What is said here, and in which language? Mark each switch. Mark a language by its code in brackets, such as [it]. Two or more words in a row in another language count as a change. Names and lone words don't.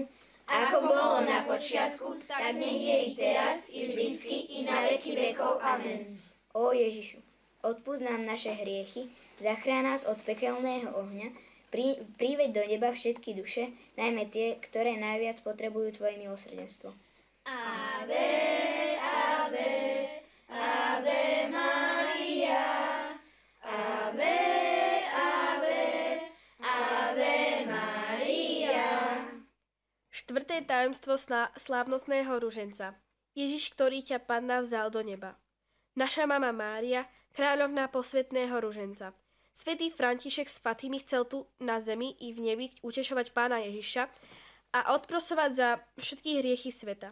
[sk] Ako bolo na počiatku, tak nech je i teraz, i vždycky, i na veky vekov. Amen. Ó Ježišu, odpusť nám naše hriechy, zachráň nás od pekelného ohňa, priveď do neba všetky duše, najmä tie, ktoré najviac potrebujú Tvoje milosrdenstvo. [la] Ave, ave, ave Maria, ave, ave, ave Maria. [sk] Štvrté tajomstvo slávnostného ruženca. Ježiš, ktorý ťa Panna vzal do neba. Naša mama Mária, kráľovná posvätného ruženca. Svätý František z Fatimy chcel tu na zemi i v nebi utešovať Pána Ježiša a odprosovať za všetky hriechy sveta.